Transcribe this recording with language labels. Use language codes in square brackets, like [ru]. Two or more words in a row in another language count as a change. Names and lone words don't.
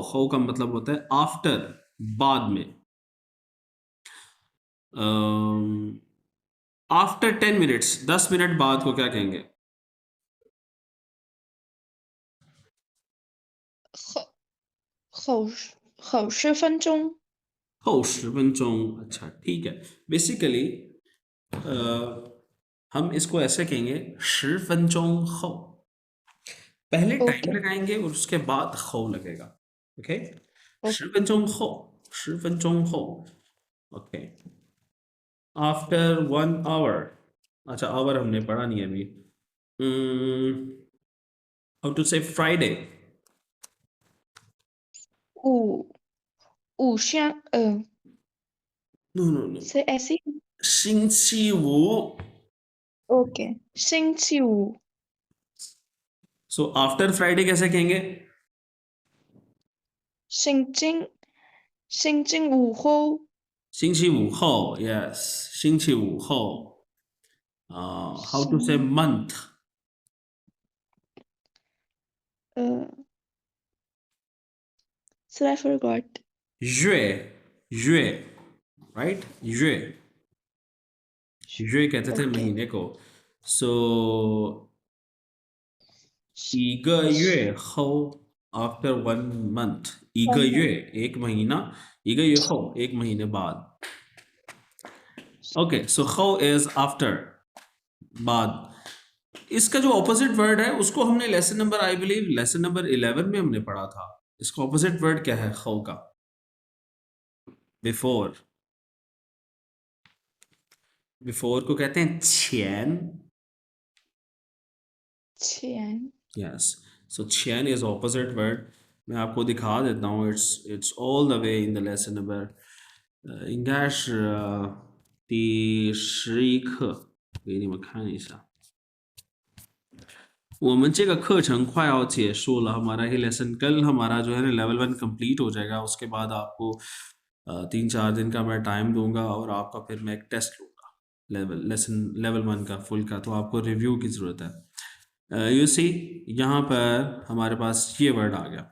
[hi] हो का मतलब होता है आफ्टर, बाद में। [en] after 10 minutes, [hi] 10 मिनट बाद को क्या कहेंगे? [zh] 后10分钟。后10分钟। [hi] अच्छा ठीक है। बेसिकली हम इसको ऐसे कहेंगे [zh] 10分钟后। [hi] पहले टाइम ओके। लगाएंगे और उसके बाद हो लगेगा। ओके, ओके। [zh] 10分钟后，10分钟后। [en] okay, after 1 hour. [hi] अच्छा आवर हमने पढ़ा नहीं है अभी। [en] how to say Friday? [zh] 五香。 [en] no no no, से ऐसी। [zh] 星期五। ओके। 星期五。 [en] so after Friday [hi] कैसे कहेंगे? [zh] 星期五后。星期五后，yes，星期五后。 [en] how to say [zh] 星 [en] month? 呃 so I forgot. [zh] 月，月，right？月 [hi] कहते थे ओके। महीने को। [en] सो [zh] 一个月后 [en] ，after 1 month， [zh] 一个 [en] 1 month. [zh] 月 [hi] एक महीना, [zh] 一个月后 [hi] एक महीने बाद। ओके, सो हो [en] is after, [hi] बाद। इसका जो ऑपोजिट वर्ड है उसको हमने [en] lesson number, I believe lesson number [hi] 11 में हमने पढ़ा था। इसका ऑपोजिट वर्ड क्या है हो का? बिफोर। बिफोर को कहते हैं छेन। [zh] 前 [en] yes, so [hi] छेन [en] is opposite word. [hi] मैं आपको दिखा देता हूँ। [en] it's all the way in the lesson number, [zh] 应该是第11课，给你们看一下。我们这个课程快要结束了， [hi] हमारा ये लेसन कल हमारा जो है ना लेवल 1 कंप्लीट हो जाएगा। उसके बाद आपको 3 4 दिन का मैं टाइम दूंगा और आपका फिर मैं एक टेस्ट लूँगा लेवल 1 का फुल का, तो आपको रिव्यू की ज़रूरत है। [en] you see, [hi] यहाँ पर हमारे पास ये वर्ड आ गया।